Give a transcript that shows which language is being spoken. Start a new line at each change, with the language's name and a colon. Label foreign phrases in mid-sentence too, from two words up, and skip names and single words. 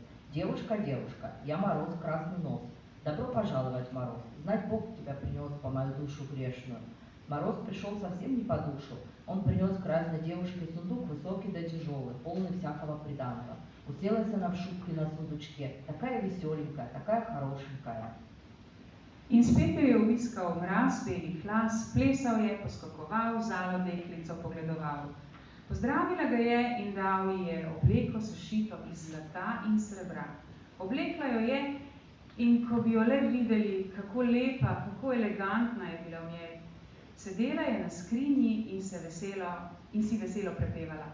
Russian: Девушка, девушка, я Мороз, красный нос. Добро пожаловать, Мороз. Знать Бог тебя принес по мою душу грешную. Мороз пришел совсем не по душу. Он принес к красной девушке сундук высокий да тяжелый, полный всякого приданного. Уселась она в шубке на сундучке, такая веселенькая, такая хорошенькая.
Slovenian: In spet jo je obiskal mraz belih las, plesal je, poskakoval, zalo deklico pogledoval. Pozdravila ga je in dal ji je obleko sešito iz zlata in srebra. Oblekla jo je in ko bi jo le videli, kako lepa, kako elegantna je bila v njej, sedela je na skrinji in si veselo prepevala.